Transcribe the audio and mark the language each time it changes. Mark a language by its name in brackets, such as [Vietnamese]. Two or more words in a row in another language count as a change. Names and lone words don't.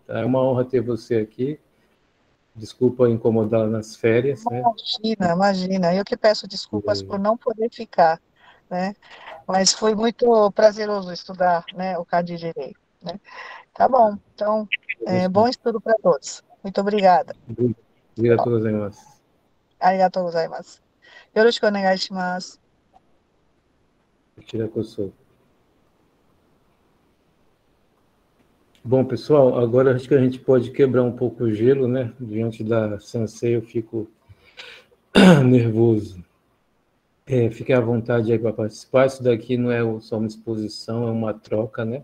[Portuguese] É uma honra ter você aqui. Desculpa incomodá-la nas férias, né? Imagina, imagina. Eu que peço desculpas por não poder ficar, né? Mas foi muito prazeroso estudar, né, o Cade Direito, né? Tá bom. Então, bom estudo para todos. Muito obrigada. Obrigado a todos. [Japanese] ありがとうございます。よろしくお願いします。 [Portuguese] Bom, pessoal, agora acho que a gente pode quebrar um pouco o gelo, né? Diante da Sensei eu fico nervoso. Fique à vontade aí para participar. Isso daqui não é só uma exposição, é uma troca, né?